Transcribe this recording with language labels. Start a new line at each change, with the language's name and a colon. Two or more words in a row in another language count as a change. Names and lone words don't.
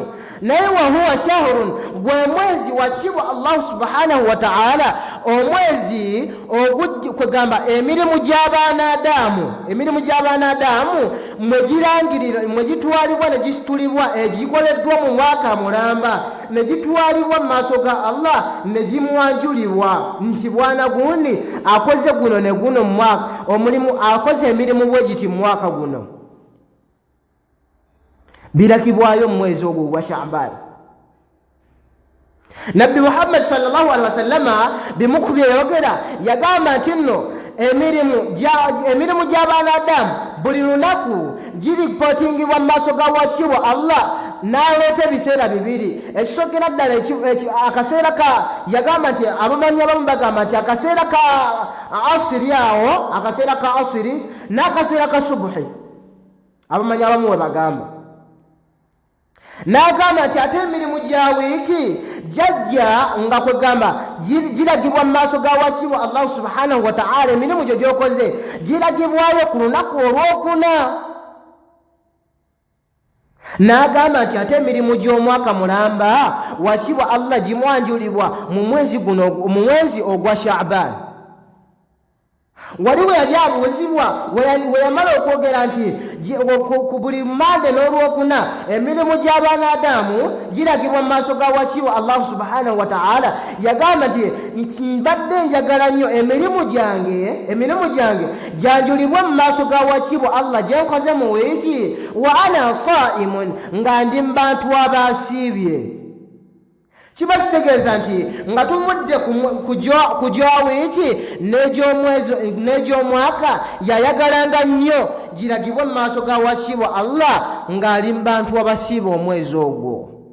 Ganda: Naye
Arabic: وهو شهر
Ganda: gwe mwezi wasibwa Allah
Arabic: سبحانه وتعالى,
Ganda: omwezi kwegamba emirimu gy'abaana Adamu mwe gitwalibwa ne gisitulibwa egikoleddwa mu mwaka mulamba ne gitwalibwa mu maaso ga Allah ne gimwanjulibwa nti bwana gundi akoze guno ne guno mu mwaka, omulimu akoze emirimu bwe giti mu mwaka guno. Birakibwayo mu mwezi ogwo gwa Shaaban. Nabbi Muhammad
Arabic: صلى الله عليه وسلم
Ganda: bimukubye yogera yagamba nti nno emirimu gy'abaana Adamu buli lunaku giripotingibwa mu maaso ga wasiwa Allah n'aleeta ebiseera bibiri. Ekisokera ddala akaseera yagamba nti abamanyi abamu bagamba nti akaseera ka asiri awo, akaseera ka asiri n'akaseera ka subuhi, abamanyi abamu we bagamba. N'agamba nti ate emirimu gya wiiki jajja nga kwegamba giragibwa mu maaso ga wasiwa Allah
Arabic: سبحانه وتعالى.
Ganda: Emirimu gyo gy'okoze giragibwayo ku lunaku olwokuna. N'agamba nti ate emirimu gy'omwaka mulamba wasiwa Allah gimwanjulibwa mu mwezi ogwa Shaaban. Waliwo yali abuuzibwa we yamala okwogera nti ku buli Mande n'olwokuna emirimu gy'abaana Adamu giragibwa mu maaso ga wasiwa Allah
Arabic: سبحانه وتعالى,
Ganda: yagamba nti mbadde njagala nnyo emirimu gyange gyanjulibwe mu maaso ga wasiwa Allah gye nkoze mu wiiki
Arabic: وأنا صائم,
Ganda: nga ndi mu bantu abasiibye. Kiba kitegeeza nti nga tuvudde ku gya wiiki n'egy'omwaka yayagalanga nnyo giragibwe mu maaso ga wasiwa Allah ng'ali mu bantu abasiiba omwezi ogwo.